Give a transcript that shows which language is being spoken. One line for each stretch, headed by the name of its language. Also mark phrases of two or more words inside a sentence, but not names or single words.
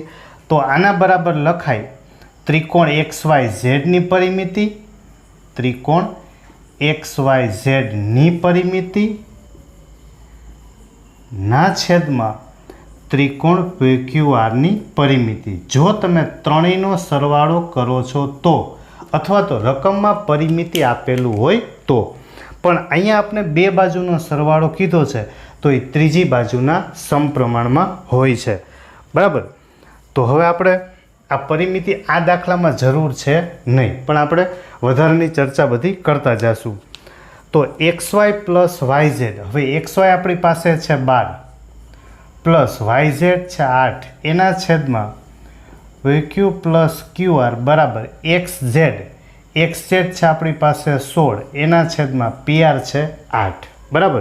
Gujarati: તો આના બરાબર લખાય ત્રિકોણ XYZ ની પરિમિતિ ત્રિકોણ XYZ ની પરિમિતિ ના છેદ માં ત્રિકોણ PQR ની પરિમિતિ। જો તમે ત્રણેયનો સરવાળો કરો છો તો અથવા તો રકમ માં પરિમિતિ આપેલું હોય તો પણ અહીંયા આપણે બે બાજુનો સરવાળો કીધો છે તો એ ત્રીજી બાજુના સમપ્રમાણ માં હોય છે બરાબર। તો હવે આપણે આ પરિમિતિ આ દાખલા માં જરૂર
Hindi: है नहीं
Gujarati: પણ આપણે વધારાની ચર્ચા બધી કરતા જાશું। તો XY પ્લસ YZ હવે XY આપણી પાસે છે 12 પ્લસ YZ છે 8 એના છેદ માં PQ પ્લસ QR બરાબર XZ છે આપણી પાસે 16 એના છેદ માં PR છે 8 બરાબર।